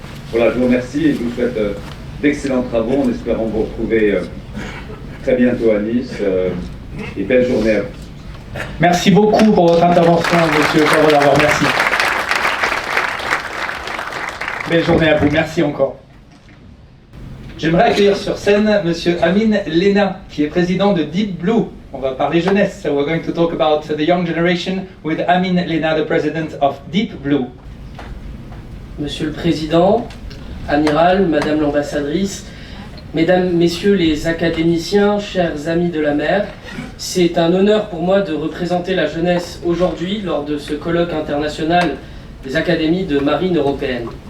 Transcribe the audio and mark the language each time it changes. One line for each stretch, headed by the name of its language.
French: Voilà, je vous remercie et je vous souhaite d'excellents travaux en espérant vous retrouver très bientôt à Nice et belle journée à vous. Merci beaucoup pour votre intervention, Monsieur Poivre d'Arvor. Merci. Belle journée à vous. Merci encore. J'aimerais accueillir sur scène Monsieur Amin Lena, qui est président de Deep Blue. On va parler jeunesse,
English: so we're going to talk about the young generation with Amin Lena, the president of Deep Blue.
French: Monsieur le Président, Amiral, Madame l'Ambassadrice, Mesdames, Messieurs les académiciens, chers amis de la mer, c'est un honneur pour moi de représenter la jeunesse aujourd'hui lors de ce colloque international des académies de marine européenne.